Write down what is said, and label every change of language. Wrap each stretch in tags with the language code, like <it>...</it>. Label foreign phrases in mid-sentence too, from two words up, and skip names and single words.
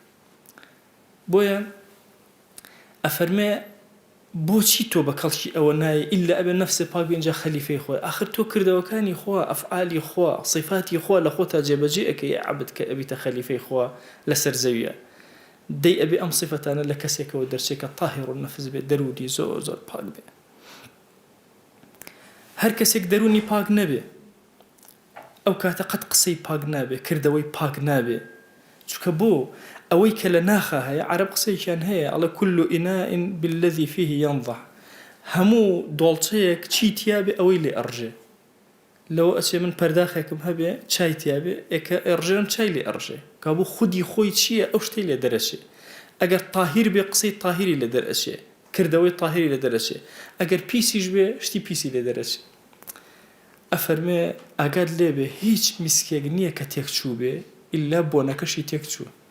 <ckb>بۆیە ئەفەرمێ بۆچی تۆ بە کەڵکی ئەوە نایە ئیلا ئەبێ نەفسێ پاک بێ اینجا خەلیفەی خۆی ئاخر تۆ کردەوەکانی خوا ئەفعالی خوا صفاتی خوا لە خۆتا جێبەجێ ئەکەی عەبد کە ئەبیتە خەلیفەی خوا لەسەر زەویە دەی ئەبێ ئەم صفەتانە لە کەسێکەوە دەرچێت کە</ckb> <ar>طاهر النەفس</ar> <ckb>بێ دەرونی زۆر زۆر پاک بێ هەر کەسێک دەرونی پاک نەبێ ئەو کاتە قەت قسەی پاک نابێ کردەوەی پاک نابێ چونکە بۆ ئەوەی کە لە ناخە هەیە عەرەب قسەیەکیان هەیە ئەڵێ</ckb> <ar>كل إناء بالذي فيه ينضح</ar> <ckb>هەموو دۆڵچەیەک چی تیابێ ئەوەی لێ ئەڕژێ لەوە ئەچێ من پەرداخێکم هەبێ چای تیابێ ئێکە ئەڕژێم چای لێ ئەڕژێ کە بۆ خودی خۆی چییە ئەو شتەی لێ دەرەچێ ئەگەر تاهیر بێ قسەی تاهیری لێ دەرەچێ کردەوەی تاهیری لێ دەرەچێ ئەگەر پیسیش بێ شتی پیسی لێ دەرەچێ ئەفەرمێ ئاگات لێبێ هیچ میسکێک نییە کە تێکچوو بێ ئیلا بۆنەکەشی تێکچووە</ckb>